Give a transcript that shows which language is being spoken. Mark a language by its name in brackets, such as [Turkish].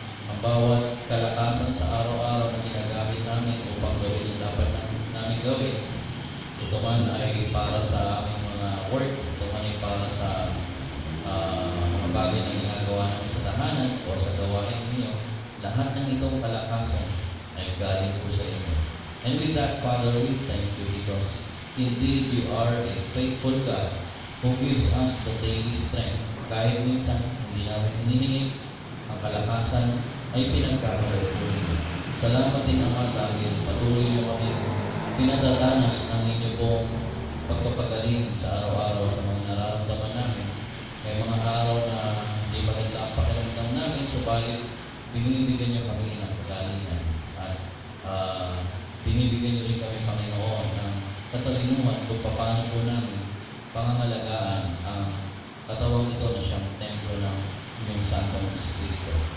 [Filipino] Ang bawat kalakasan sa araw-araw na ginagamit namin upang gawin ang dapat namin gawin. Ito man ay para sa aming mga work, ito man ay para sa mga bagay na ginagawa namin sa tahanan o sa gawain ninyo. Lahat ng itong kalakasan ay galing po sa inyo. [English] And with that, Father, we thank you because indeed you are a faithful God who gives us the daily strength. [Filipino] Kahit minsan hindi namin hinihingi, ang kalakasan ay pinagkakaroon po ninyo. Salamat din naman dahil patuloy mo kami pinadadanas ng inyo pong pagpapagaling sa araw-araw sa mga nararamdaman namin. May mga araw na hindi maganda ang pakiramdam namin, subalit binibigyan niyo kami ng kagalingan at binibigyan niyo rin kami, Panginoon, ng katalinuhan kung paano po namin pangangalagaan ang katawang ito na siyang templo ng inyong Santong Espiritu.